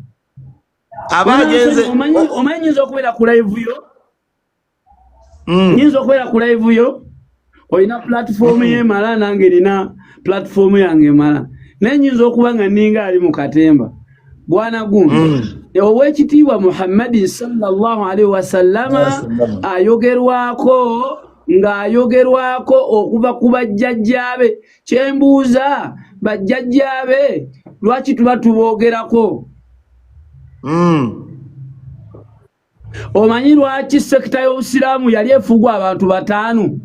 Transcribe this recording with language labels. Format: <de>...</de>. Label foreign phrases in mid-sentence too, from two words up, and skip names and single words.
<lg>abagenze omanyi nyinza okubeera ku live yo nyinza okubeera ku live yo olina platform y'emala nange nina platform yange emala naye nyinza okuba nga ninga ali mu katemba bwana gumu ow'ekitiibwa Muhammadin</lg> <ar>صلى الله عليه وسلم</ar> <lg>ayogerwako ng'ayogerwako okuva ku bajjajjaabe kyembuuza bajjajjaabe lwaki tuba tuboogerako omanyi lwaki sekita y'obusiraamu yali efugwa abantu 5</lg>